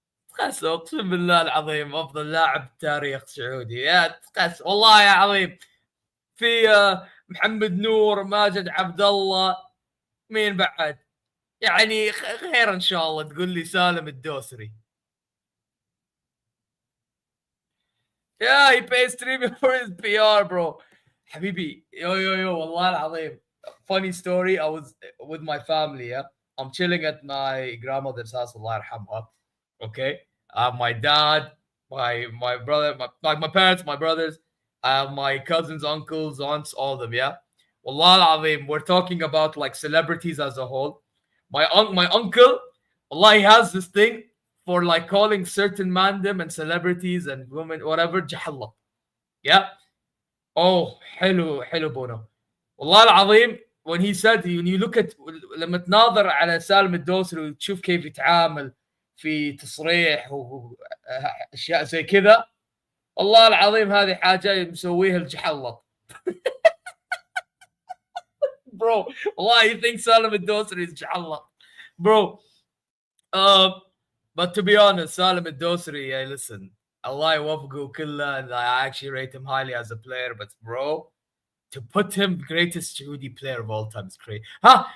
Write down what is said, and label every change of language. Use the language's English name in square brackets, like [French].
[Arabic] تخسوا اقسم بالله العظيم افضل لاعب تاريخ سعودي. يا تخس والله يا عظيم. في محمد نور، ماجد عبد الله، مين بعد؟ يعني خير ان شاء الله تقول لي سالم الدوسري. [English] Yeah, he pays streaming for his PR, bro. [Arabic] حبيبي yo والله العظيم. [English] Funny story, I was with my family, yeah. I'm chilling at my grandmother's house, [Arabic] Allah yarhamha. [English] Okay. I have my dad, my brother, my parents, my brothers, I have my cousins, uncles, aunts, all of them, yeah. [Arabic] Wallah al-azim, [English] we're talking about like celebrities as a whole. My uncle, Allah, he has this thing for like calling certain mandem and celebrities and women, whatever, jahallah. Yeah. [Arabic] Oh, حلو حلو بونو. والله العظيم [English] when he said, when you look at, [Arabic] لما تناظر على سالم الدوسري وتشوف كيف يتعامل في تصريح واشياء زي كذا، والله العظيم هذه حاجه مسويها الجحلط. [English] Bro, والله you think سالم الدوسري is جحلط, bro. Uh, but to be honest, Salim Dosri, yeah, listen, [Arabic] Allah يوفقه كله, [English] and I actually rate him highly as a player, but bro, to put him greatest Saudi player of all time is crazy. Huh?